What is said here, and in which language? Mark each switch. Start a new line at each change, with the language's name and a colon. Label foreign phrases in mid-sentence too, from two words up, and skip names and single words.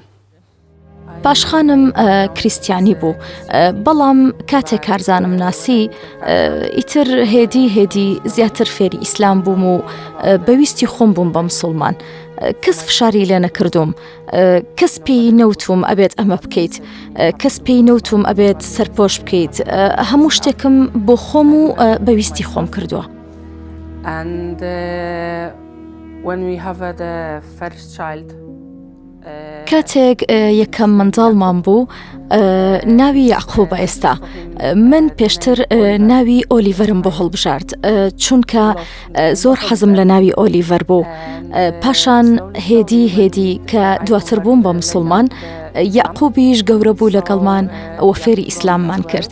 Central Kurdish: باشخانم کریسیانی بوو، بەڵام کاتێک کارزانم ناسی ئیتر هێدی زیاتر فێری ئیسلام بووم و بەویستی خۆم بووم بە مسڵمان. کەس فشاری لێ نەکردوم، کەس پێی نەوتوم ئەبێت ئەمە بکەیت، کەس پێی نەوتوم ئەبێت سەرپۆش بکەیت. هەموو شتێکم بۆ خۆم و بەویستی خۆم کردووە.
English: And when we have the first child,
Central Kurdish: کاتێک یەکەم منداڵمان بوو ناوی یعقوبە. ئێستا من پێشتر ناوی ئۆلیڤەرم بۆ هەڵبژارد چونکە زۆر حەزم لە ناوی ئۆلیڤەر بوو. پاشان هێدی کە دواتر بووم بە مسڵمان، یعقوبیش گەورە بوو لەگەڵمان ئەوە فێری ئیسلاممان کرد.